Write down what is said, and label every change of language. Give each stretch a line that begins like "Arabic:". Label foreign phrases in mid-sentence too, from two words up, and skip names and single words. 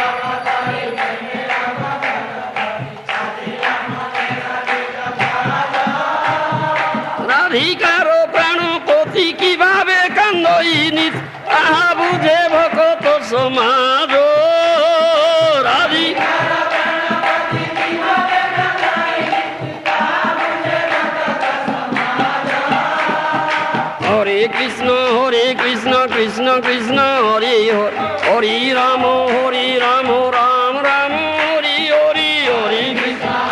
Bangla: রাধিকার প্রাণপতি কিভাবে কান্দইনি তাহা বুঝে ভকত সমাজ রাধিকা
Sanskrit: हरे कृष्ण कृष्ण कृष्ण हरे हरे हरे राम राम राम हरे हरे हरे कृष्ण